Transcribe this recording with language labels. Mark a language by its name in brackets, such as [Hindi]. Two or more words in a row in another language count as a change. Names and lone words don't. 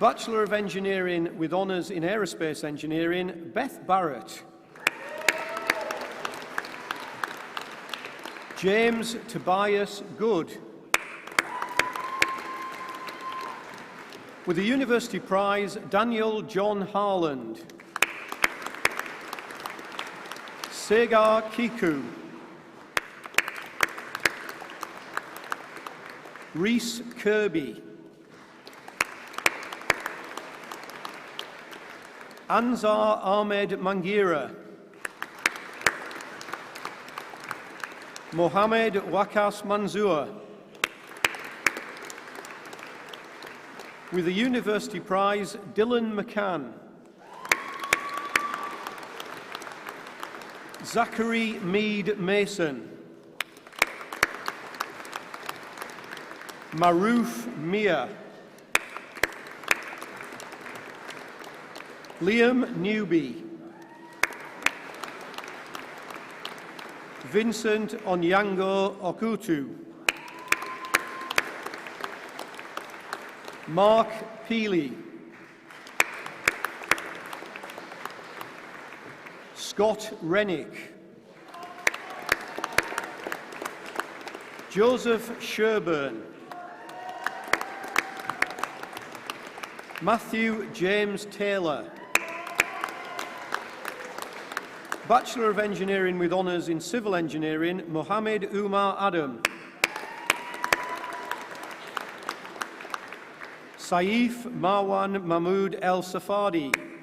[English] Bachelor of Engineering with honours in Aerospace Engineering, Beth Barrett. James Tobias Good. With the University Prize, Daniel John Harland. Segar Kiku. Reese Kirby. Anzar Ahmed Mangira. Mohammed Wakas Manzoor. With the University Prize, Dylan McCann. Zachary Mead Mason. Maruf Mia. Liam Newby. Vincent Onyango Okutu. Mark Peely. Scott Rennick. Joseph Sherburn. Matthew James Taylor. Bachelor of Engineering with honours in Civil Engineering, Mohammed Umar Adam. Saif Marwan Mahmood El Safadi.